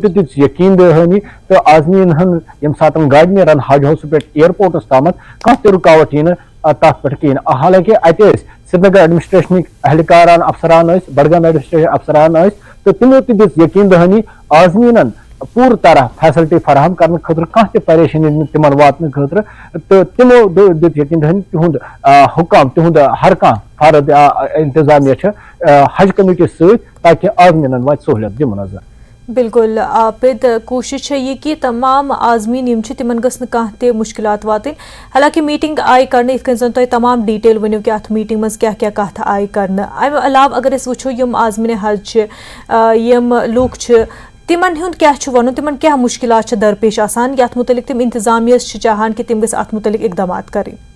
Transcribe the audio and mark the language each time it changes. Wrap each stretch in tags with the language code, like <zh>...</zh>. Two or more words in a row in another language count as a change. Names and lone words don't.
<ks>تہِ دِژ یقیٖن دہانی تہٕ آزمیٖنن ییٚمہِ ساتہٕ گاڑِ نیرن حج ہاوسہٕ پٮ۪ٹھ اِیرپورٹس تامتھ کانٛہہ تہِ رُکاوٹ یی نہٕ تتھ پٮ۪ٹھ کِہیٖنۍ حالانکہِ اتہِ ٲسۍ سری نگر ایڈمنسٹریشنٕکۍ اہلکاران افسران ٲسۍ بڈگام ایڈمنسٹریشن افسران ٲسۍ تہٕ تِمو تہِ دِژ یقیٖن دہانی آزمیٖنن پوٗرٕ طرح فیسلٹی فراہم کرنہٕ خٲطرٕ کانٛہہ تہِ پریشٲنی نہٕ تِمن واتنہٕ خٲطرٕ تہٕ تِمو دِیُت یقیٖن دہانی تِہُنٛد حُکام تِہُنٛد ہر کانٛہہ فرد انتظامیہ چھِ حج کمیٹی سۭتۍ تاکہِ آزمیٖنن واتہِ سہوٗلیت دِمہٕ نظر</ks> <ur>بالکل عابد کوشش ہے یہ کہ تمام عازمین</ur> <ks>یم تمن گھس کانٛہہ تہِ مشکلات واتن حالانکہ میٹنگ آئی کرنے یتھ کٔنۍ زن تۄہہِ تمام ڈیٹیل ؤنِو کہ اتھ میٹنگ منٛز کیٛاہ کیٛاہ کتھ آئی کرنہٕ امہِ علاوٕ اگر أسۍ وٕچھو یم عازمین حج چھِ یم لوٗکھ چھِ تمن ہُنٛد کیٛاہ چھُ وَنُن تمن کیٛاہ مشکلات چھِ درپیش آسان یتھ متعلق تِم انتظامیہ چھِ چاہان کہ تِم گٔژھۍ اتھ متعلق اقدامات کرٕنۍ</ks>